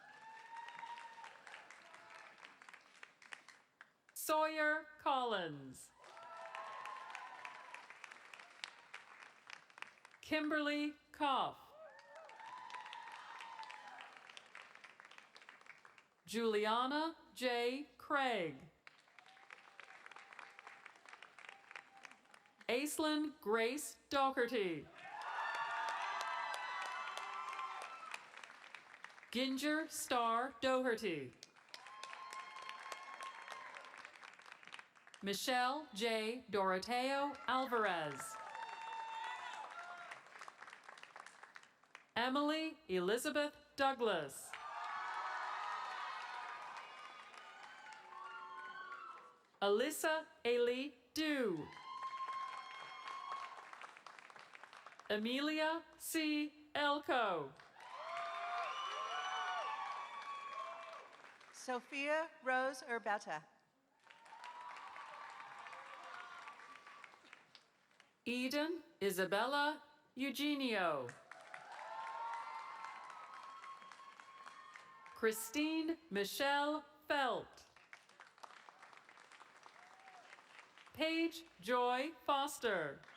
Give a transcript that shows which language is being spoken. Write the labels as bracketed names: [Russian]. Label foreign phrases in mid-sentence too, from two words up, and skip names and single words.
[English] Sawyer Collins. Kimberly Koff. Juliana J. Craig. Aislinn Grace Doherty. Ginger Star Doherty. Michelle J. Doroteo Alvarez. Emily Elizabeth Douglas. Alyssa Ailey Dew. Amelia C. Elko. Sophia Rose Urbetta. Eden Isabella Eugenio. Christine Michelle Felt. Paige Joy Foster.